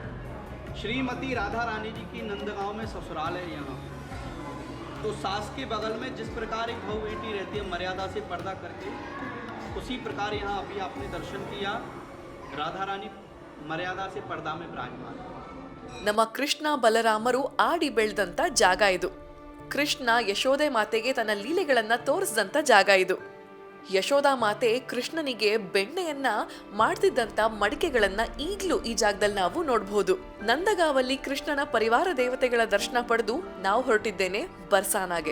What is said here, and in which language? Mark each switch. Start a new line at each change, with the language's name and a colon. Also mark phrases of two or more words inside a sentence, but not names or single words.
Hindi: श्रीमती राधा रानी जी की नंदगांव में ससुराल है। यहाँ तो सास के बगल में जिस प्रकार एक बहू बेटी रहती है, मर्यादा से पर्दा करके, उसी प्रकार यहाँ अभी आपने दर्शन किया, राधा रानी मर्यादा से पर्दा में विराजमान है।
Kannada: ನಮ್ಮ ಕೃಷ್ಣ ಬಲರಾಮರು ಆಡಿ ಬೆಳೆದಂತ ಜಾಗ ಇದು. ಕೃಷ್ಣ ಯಶೋದೆ ಮಾತೆಗೆ ತನ್ನ ಲೀಲೆಗಳನ್ನ ತೋರಿಸಿದಂತ ಜಾಗ ಇದು. ಯಶೋದಾ ಮಾತೆ ಕೃಷ್ಣನಿಗೆ ಬೆಣ್ಣೆಯನ್ನ ಮಾಡ್ತಿದ್ದಂತ ಮಡಿಕೆಗಳನ್ನ ಈಗ್ಲೂ ಈ ಜಾಗದಲ್ಲಿ ನಾವು ನೋಡಬಹುದು. ನಂದಗಾವಲ್ಲಿ ಕೃಷ್ಣನ ಪರಿವಾರ ದೇವತೆಗಳ ದರ್ಶನ ಪಡೆದು ನಾವು ಹೊರಟಿದ್ದೇನೆ ಬರ್ಸಾನಾಗೆ.